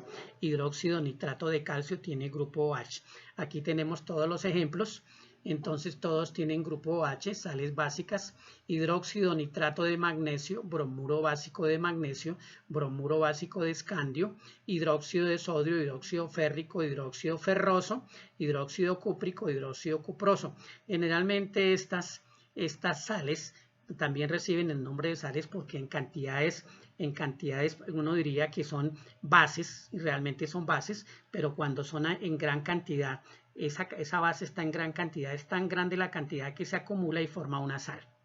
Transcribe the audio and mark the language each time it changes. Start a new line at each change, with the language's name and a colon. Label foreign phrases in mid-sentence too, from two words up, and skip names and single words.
Spanish: Hidróxido nitrato de calcio tiene grupo OH. Aquí tenemos todos los ejemplos. Entonces todos tienen grupo OH, sales básicas, hidróxido nitrato de magnesio, bromuro básico de magnesio, bromuro básico de escandio, hidróxido de sodio, hidróxido férrico, hidróxido ferroso, hidróxido cúprico, hidróxido cuproso. Generalmente estas sales también reciben el nombre de sales porque en cantidades uno diría que son bases, y realmente son bases, pero cuando son en gran cantidad, esa base está en gran cantidad, es tan grande la cantidad que se acumula y forma una sal.